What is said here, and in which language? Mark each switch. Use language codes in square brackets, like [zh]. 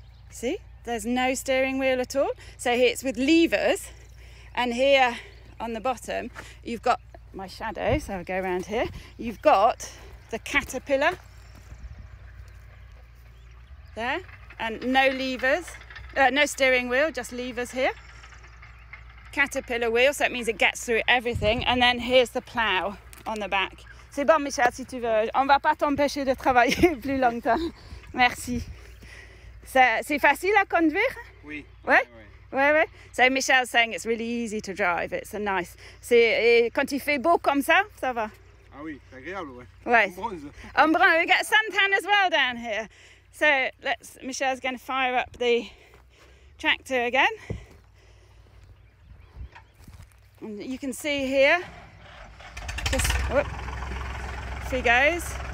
[en] See, there's no steering wheel at all. So here it's with levers, and here on the bottom, you've got my shadow, so I'll go around here. You've got the caterpillar there, and no levers, no steering wheel, just levers here. Caterpillar wheel, so that means it gets through everything. And then here's the plough on the back. [fr] C'est bon, Michel, si tu veux. On va pas t'empêcher de travailler plus longtemps. Merci. C'est facile à conduire? Oui. Ouais? Ouais. [en] So Michel's saying it's really easy to drive. It's a nice. [fr] Quand il fait beau comme ça, ça va. Ah oui, c'est agréable, ouais. Ouais. En brun. [en] We get suntan as well down here. So Michel's going to fire up the tractor again. And you can see here, just whoop, off he goes.